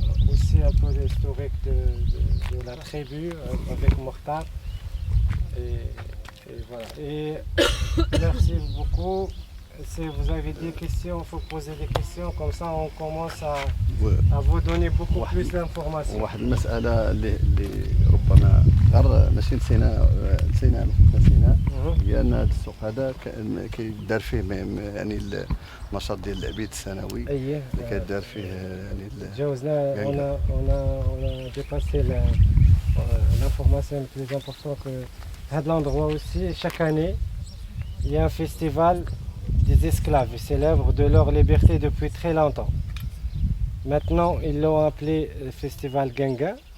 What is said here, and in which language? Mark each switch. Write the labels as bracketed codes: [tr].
[fr] Aussi un peu l'historique de la tribu avec Mortar. Et voilà. Et merci beaucoup. Si vous avez des questions, il faut poser des questions. Comme ça, on commence à vous donner beaucoup plus d'informations. [ar] واحد المسألة اللي ربما غير ماشي نسينا هي أن هذا السوق هذا كيدار فيه يعني النشاط ديال العبيد السنوي اللي كيدار فيه يعني تجاوزنا [fr] on a dépassé l'information la plus importante que هذا l'endroit aussi. Chaque année, il y a un festival des esclaves. Ils célèbrent de leur liberté depuis très longtemps. Maintenant, ils l'ont appelé le festival Genga.